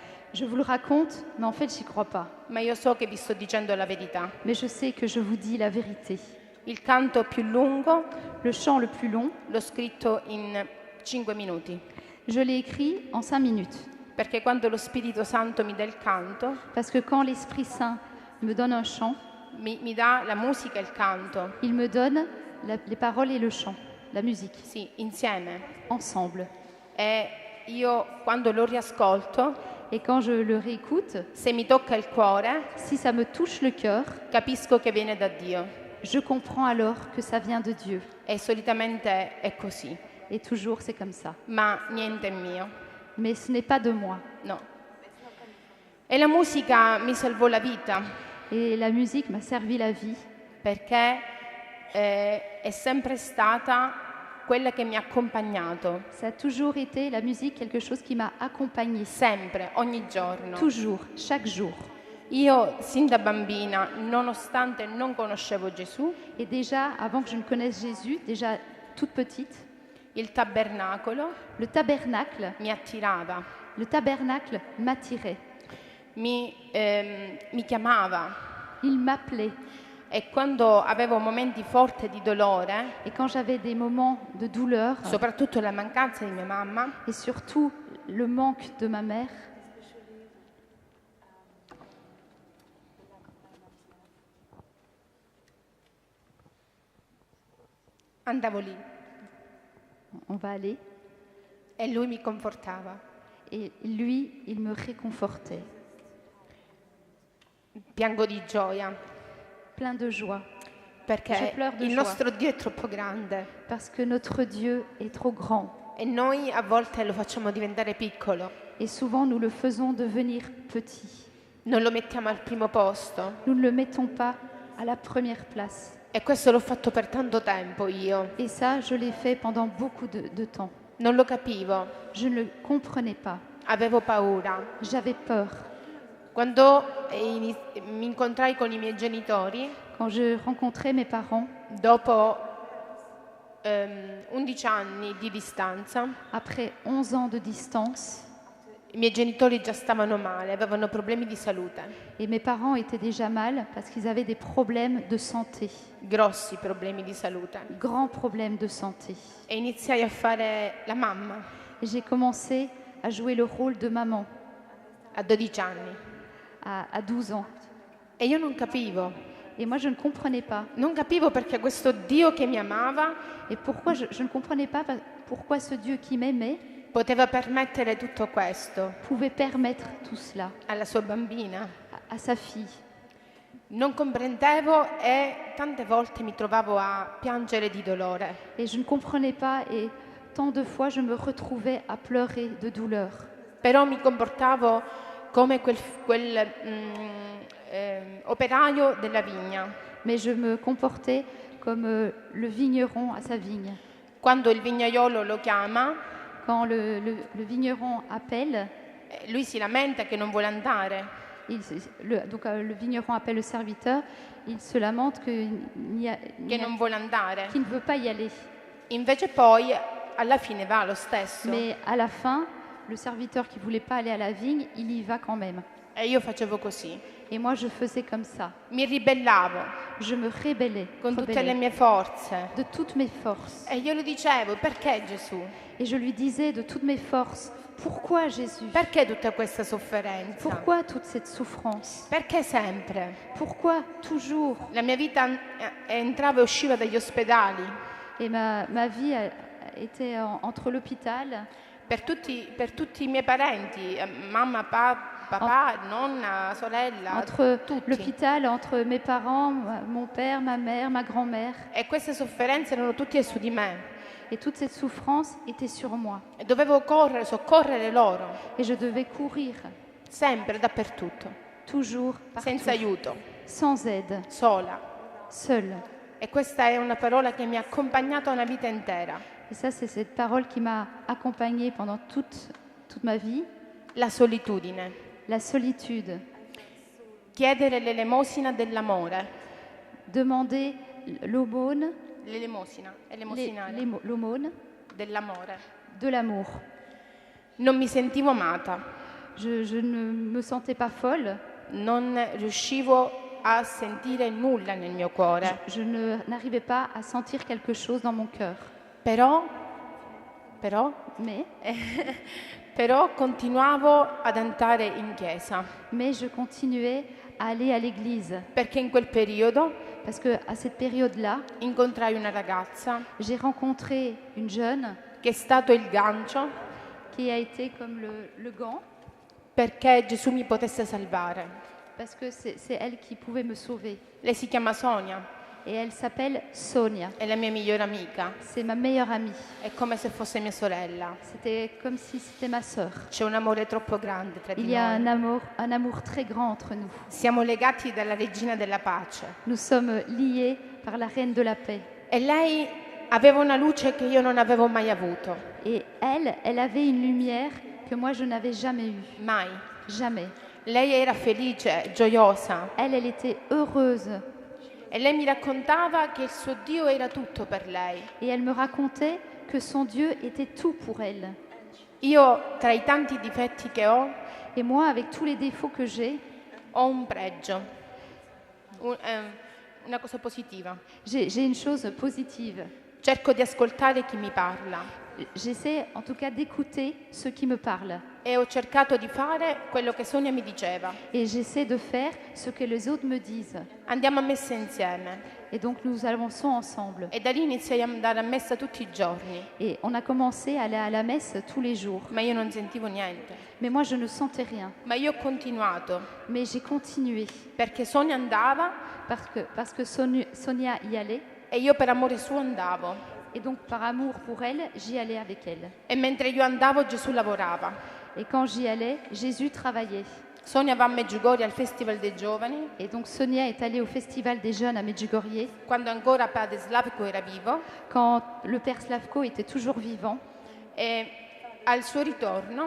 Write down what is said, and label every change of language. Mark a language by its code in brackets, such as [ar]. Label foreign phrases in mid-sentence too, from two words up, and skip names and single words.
[fr] Je vous le raconte, mais en fait, j'y crois pas. [it] Ma io so che vi sto dicendo la verità. [fr] Mais je sais que je vous dis la vérité. [it] Il canto più lungo [fr] Le chant le plus long, [it] l'ho scritto in 5 minuti, [fr] je l'ai écrit en 5 minutes. [it] perché quando lo Spirito Santo mi dà il canto, [fr] Parce que quand l'Esprit Saint me donne un chant, [it] mi dà la musica e il canto, [fr] il me donne les paroles et le chant, la musique, [it] sì, insieme. [fr] ensemble. [it] E io quando lo riascolto, [fr] Et quand je le réécoute, [it] se mi tocca il cuore, [fr] si ça me touche le cœur, [it] capisco che viene da Dio. [fr] je comprends alors que ça vient de Dieu. [it] E solitamente è così, [fr] Et toujours, c'est comme ça. [it] ma niente è mio, [fr] Mais ce n'est pas de moi. [it] no. E la musica mi salvò la vita, [fr] Et la musique m'a servi la vie [it] perché è sempre stata quella che mi ha accompagnato, [fr] Ça a toujours été, la musique, quelque chose qui m'a accompagnée. [it] sempre, ogni giorno. [fr] Toujours, chaque jour. [it] Io, sin da bambina, nonostante non conoscevo Gesù, [fr] Et déjà, avant que je ne connaisse Jésus, déjà toute petite, [it] il tabernacolo [fr] le tabernacle m'attirait. [it] mi chiamava, [fr] Il m'appelait. [it] e quando avevo momenti forti di dolore, [fr] Et quand j'avais des moments de douleur, [it] soprattutto la mancanza di mia mamma, [fr] et surtout le manque de ma mère, [it] andavo lì [fr] on va aller, [it] e lui mi confortava. [fr] et lui, il me réconfortait, [it] Piango di gioia [fr] plein de joie, [it] perché [fr] Je pleure de [it] il [fr] joie. [it] nostro Dio è troppo grande [fr] parce que notre Dieu est trop grand. [it] e noi a volte lo facciamo diventare piccolo, [fr] Et souvent, nous le faisons devenir petit. [it] non lo mettiamo al primo posto. [fr] Nous ne le mettons pas à la première place. [it] E questo l'ho fatto per tanto tempo io. [fr] Et ça, je l'ai fait pendant beaucoup de temps. [it] Non lo capivo. [fr] Je ne le comprenais pas. [it] avevo paura. [fr] J'avais peur. [it] Quando mi incontrai con i miei genitori, [fr] Quand je rencontrais mes parents, [it] dopo 11 anni di distanza, [fr] après 11 ans de distance, [it] i miei genitori già stavano male, avevano problemi di salute, [fr] et mes parents étaient déjà mal parce qu'ils avaient des problèmes de santé, [it] grossi problemi di salute. [fr] grands problèmes de santé. [it] E iniziai a fare la mamma [fr] Et j'ai commencé à jouer le rôle de maman [it] a 12 anni. [fr] à 12 ans. [it] E io non capivo. [fr] Et moi, je ne comprenais pas. [it] Non capivo perché questo Dio che mi amava [fr] Et pourquoi je ne comprenais pas pourquoi ce Dieu qui m'aimait [it] poteva permettere tutto questo [fr] pouvait permettre tout cela [it] alla sua bambina. [fr] à sa fille. [it] Non comprendevo e tante volte mi trovavo a piangere di dolore. [fr] Et je ne comprenais pas et tant de fois je me retrouvais à pleurer de douleur. [it] Però mi comportavo come quel operaio della vigna. [fr] Mais je me comportais comme le vigneron à sa vigne. [it] Quando il vignaiolo lo chiama, [fr] Quand le vigneron appelle, [it] lui si lamenta che non vuole andare. [fr] le vigneron appelle le serviteur, il se lamente qu'il [it] Che non vuole andare. [fr] ne veut pas y aller. [it] Invece poi alla fine va lo stesso. [fr] Mais à la fin, le serviteur qui ne voulait pas aller à la vigne, il y va quand même. [it] E io facevo così. [fr] Et moi, je faisais comme ça. [it] Mi ribellavo [fr] Je me rébellais, [it] con tutte [fr] rebellais [it] le mie forze. [fr] de toutes mes forces. [it] E io le dicevo, perché Gesù? [fr] Et je lui disais de toutes mes forces, pourquoi Jésus? [it] Perché tutta questa sofferenza? [fr] Pourquoi toute cette souffrance? [it] Perché sempre? [fr] Pourquoi toujours? [it] La mia vita entrava e usciva dagli ospedali. [fr] Et ma vie était entre l'hôpital, [it] Per tutti i miei parenti, mamma, papà, nonna, sorella, [fr] entre [it] tutti. [fr] l'hôpital, entre mes parents, mon père, ma mère, ma grand-mère. [it] E queste sofferenze erano tutte su di me. [fr] Et toute cette souffrance était sur moi. [it] E dovevo correre, soccorrere loro, [fr] Et je devais courir, [it] sempre, dappertutto, [fr] toujours, [it] senza [fr] partout, [it] aiuto, [fr] sans aide, [it] sola. [fr] seule. [it] E questa è una parola che mi ha accompagnato una vita intera. [fr] Et ça, c'est cette parole qui m'a accompagnée pendant toute ma vie. [it] La solitudine. [fr] La solitude. [it] Chiedere l'elemosina dell'amore. [fr] Demander l'aumône, [it] L'elemosina, elemosinare. [fr] l'aumône [it] Dell'amore. [fr] de l'amour. [it] Non mi sentivo amata, [fr] Je ne me sentais pas folle. [it] non riuscivo a sentire nulla nel mio cuore, [fr] Je n'arrivais pas à sentir quelque chose dans mon cœur. [it] però continuavo ad andare in chiesa, [fr] Mais je continuais à aller à l'église. [it] perché in quel periodo [fr] Parce qu'à cette période-là, [it] incontrai una ragazza [fr] j'ai rencontré une jeune [it] che è stato il gancio [fr] qui a été comme le gant, [it] perché Gesù mi potesse salvare. [fr] parce que c'est elle qui pouvait me sauver. [it] Lei si chiama Sonia, [fr] Et elle s'appelle Sonia. [it] è la mia migliore amica, [fr] C'est ma meilleure amie. [it] è come se fosse mia sorella. [fr] C'était comme si c'était ma sœur. [it] C'è un amore troppo grande tra di [fr] Il y a [it] noi. [fr] un amour très grand entre nous. [it] Siamo legati dalla regina della pace. [fr] Nous sommes liés par la reine de la paix. [it] E lei aveva una luce che io non avevo mai avuto, [fr] Et elle avait une lumière que moi je n'avais jamais eue. [it] mai. [fr] Jamais. [it] Lei era felice, gioiosa [fr] Elle était heureuse. [it] e lei mi raccontava che il suo Dio era tutto per lei. [fr] Et elle me racontait que son Dieu était tout pour elle. [it] Io, tra i tanti difetti che ho [fr] Et moi, avec tous les défauts que j'ai, [it] un pregio, una cosa positiva. [fr] j'ai une chose positive. [it] Cerco di ascoltare chi mi parla [fr] J'essaie en tout cas d'écouter ceux qui me parlent. [it] e ho cercato di fare quello che Sonia mi diceva. [fr] Et j'essaie de faire ce que les autres me disent. [it] Andiamo a messa insieme. [fr] Et donc nous avançons ensemble. [it] E da lì iniziai ad andare a messa tutti i giorni, [fr] Et on a commencé à aller à la messe tous les jours. [it] ma io non sentivo niente. [fr] Mais moi, je ne sentais rien. [it] Ma io ho continuato, [fr] Mais j'ai continué [it] perché Sonia andava [fr] parce que Sonia y allait. [it] e io per amore suo andavo. [fr] Et donc, par amour pour elle, j'y allais avec elle. [it] E mentre io andavo Gesù lavorava. [fr] Et quand j'y allais, Jésus travaillait. [it] Sonia va a Medjugorje al Festival dei Giovani, [fr] Et donc, Sonia est allée au Festival des Jeunes à Medjugorje [it] quando ancora Padre Slavko era vivo, [fr] quand le père Slavko était toujours vivant. [it] e al suo ritorno,